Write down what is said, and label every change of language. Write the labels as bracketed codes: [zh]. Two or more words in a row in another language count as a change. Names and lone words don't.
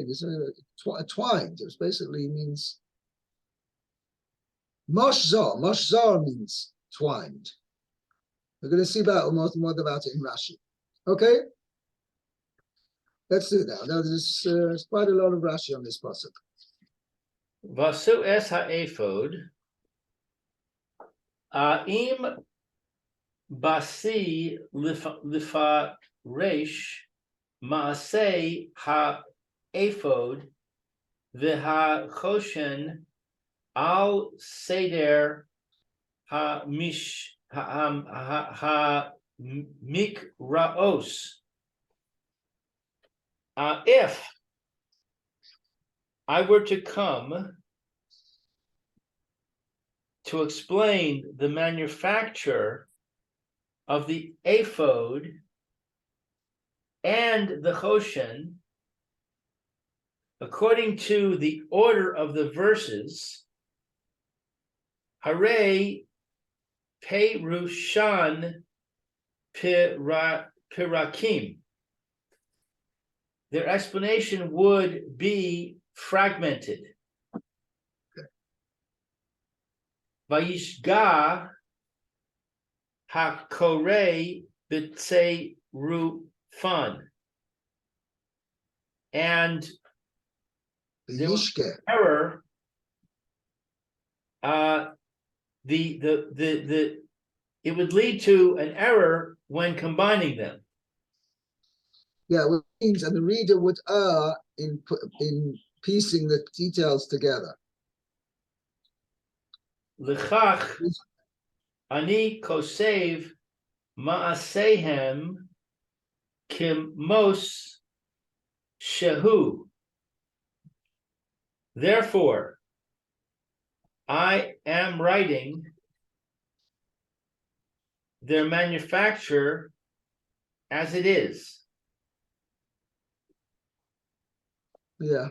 [en] It's twined. It basically means moshzar. Moshzar means twined. We're going to see more about it in Rashi. Okay? Let's do it now. Now there's quite a lot of Rashi on this pasuk. [he] ועשו את האפד אם באתי לפרש מעשה האפוד והחושן על סדר המקראות. [en] If I were to come to explain the manufacture of the ephod and the choshen according to the order of the verses, [he] הרי פירושן פרקים. [en] Their explanation would be fragmented. [he] ויטעה הקורא בצירופן. [en] And there was error. It would lead to an error when combining them. Yeah, which means, and the reader would err in piecing the details together. [he] לכך אני כותב מעשיהם כמות שהוא. [en] Therefore, I am writing their manufacture as it is. Yeah.